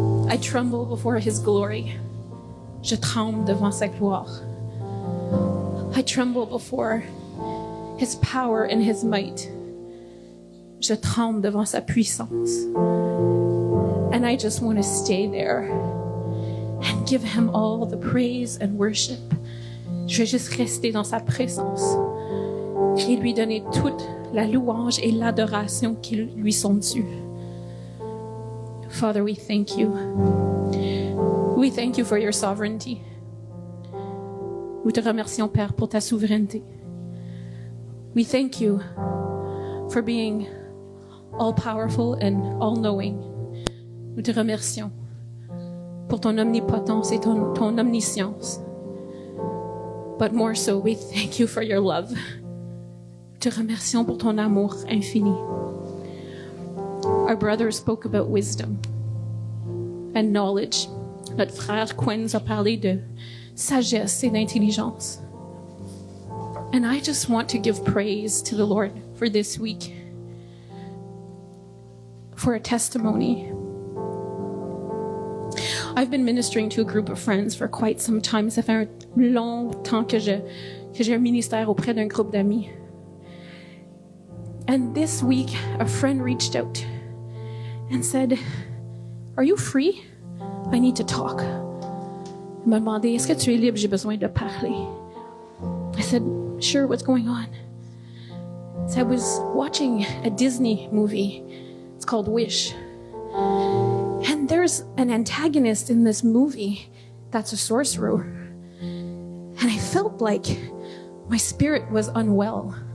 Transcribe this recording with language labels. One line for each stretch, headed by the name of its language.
English: I tremble before His glory.
French: Je tremble devant sa gloire.
English: I tremble before His power and His might.
French: Je tremble devant sa puissance.
English: And I just want to stay there and give Him all the praise and worship.
French: Je vais juste rester dans sa présence et lui donner toute la louange et l'adoration qui lui sont dues.
English: Father, we thank you. We thank you for your sovereignty.
French: Nous te remercions, Père, pour ta souveraineté.
English: We thank you for being all-powerful and all-knowing.
French: Nous te remercions pour ton omnipotence et ton omniscience.
English: But more so, we thank you for your love.
French: Te remercions pour ton amour infini.
English: Our brother spoke about wisdom and knowledge.
French: Notre frère Quenz a parlé de sagesse et d'intelligence.
English: And I just want to give praise to the Lord for this week, for a testimony. I've been ministering to a group of friends for quite some time.
French: Ça fait un long temps que j'ai un ministère auprès d'un groupe d'amis.
English: And this week, a friend reached out and said, "Are you free? I need to talk."
French: Elle m'a demandé, "Est-ce que tu es libre? J'ai besoin de parler."
English: I said, "Sure, what's going on?" So I was watching a Disney movie. It's called Wish. And there's an antagonist in this movie that's a sorcerer. And I felt like my spirit was unwell.